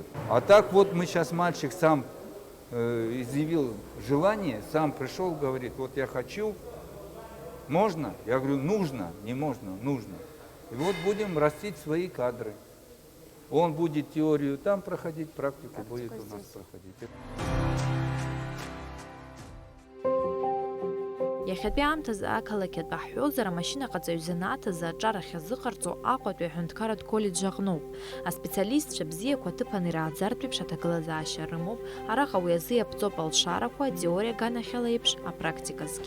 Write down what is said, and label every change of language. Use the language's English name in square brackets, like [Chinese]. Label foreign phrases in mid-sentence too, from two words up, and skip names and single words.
[Russian] А так вот мы сейчас, мальчик сам изъявил желание, сам пришел, говорит, вот я хочу, можно? Я говорю, нужно, не можно, нужно. И вот будем растить свои кадры. Он будет теорию там проходить, практику будет у нас проходить. [Abkhazian] Иахьатәи аамҭазы ақалақьатә аҳәозар, амашьынаҟаҵаҩ занааҭазы аҿар ахьазыҟарҵо Аҟәатәи аҳәынҭқарратә колледж аҟноуп. Аспециалистцәа бзиақәа аҭыԥан ирааӡартә еиԥш аҭагылазаашьа рымоуп, араҟа уи азы иаԥҵоуп алшарақәа, атеориа аганахьала еиԥш, апрактиказгьы.